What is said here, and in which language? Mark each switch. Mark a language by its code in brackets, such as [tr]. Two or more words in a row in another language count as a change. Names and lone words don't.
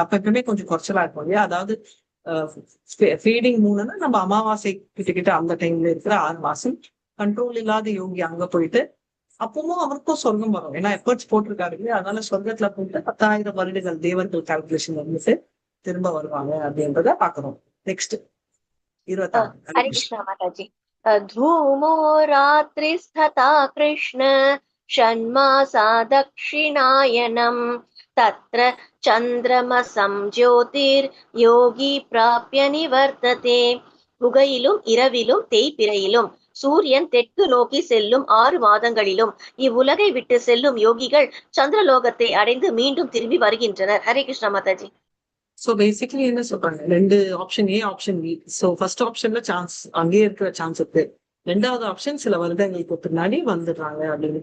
[ta] அப்ப எப்பவுமே கொஞ்சம் குறைச்சலா இருக்கும் இல்லையா? அதாவது ஃபீடிங் மூணுன்னா நம்ம அமாவாசை கிட்ட அந்த டைம்ல இருக்கிற 6 மாசம் கண்ட்ரோல் இல்லாத யோகி அங்க போயிட்டு அப்பவும் அவருக்கும் சொர்க்கம் வரும். ஏன்னா எஃபர்ட்ஸ் போட்டிருக்காரு இல்லையா? அதனால சொர்க்கத்துல போயிட்டு 10,000 வருடங்கள் தேவர்கள் கால்குலேஷன் வந்துட்டு திரும்ப வருவாங்க அப்படின்றத பாக்குறோம். நெக்ஸ்ட் 26. ஹரே கிருஷ்ணா மாதாஜி. [sa] धूमो रात्रिस्तथा कृष्ण षण्मासा दक्षिणायनम् तत्र चन्द्रमसं ज्योतिर्योगी प्राप्य निवर्तते. [ta] புகையிலும் இரவிலும் தேய்பிறையிலும் சூரியன் தெற்கு நோக்கி செல்லும் 6 மாதங்களிலும் இவ்வுலகை விட்டு செல்லும் யோகிகள் சந்திரலோகத்தை அடைந்து மீண்டும் திரும்பி வருகின்றனர். ஹரே கிருஷ்ணா மாதாஜி. [en] so basically [ta] என்ன சொல்றாங்க, 2 [en] option A option B. so first [ta] ஆப்ஷன்ல சான்ஸ் அங்கேயே இருக்கிற சான்ஸ் இருக்கு. 2வது ஆப்ஷன் சில வருடங்களுக்கு பின்னாடி வந்துடுறாங்க அப்படின்னு.